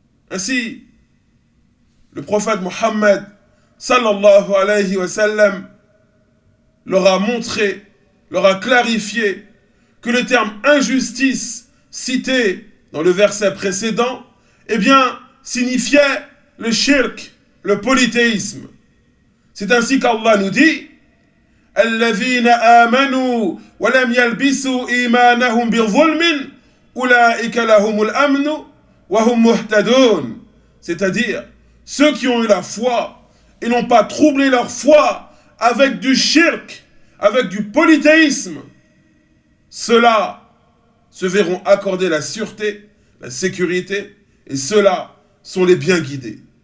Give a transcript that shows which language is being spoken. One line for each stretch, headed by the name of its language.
French: Ainsi, le prophète Muhammad, sallallahu alayhi wa sallam, leur a montré, leur a clarifié que le terme injustice cité dans le verset précédent, eh bien, signifiait le shirk, le polythéisme. C'est ainsi qu'Allah nous dit
Arabic: الذين آمنوا ولم يلبسوا إيمانهم بظلم أولئك لهم الأمن وهم مهتدون.
French: C'est-à-dire, ceux qui ont eu la foi et n'ont pas troublé leur foi avec du shirk, avec du polythéisme, ceux-là se verront accorder la sûreté, la sécurité, et ceux-là sont les bien guidés.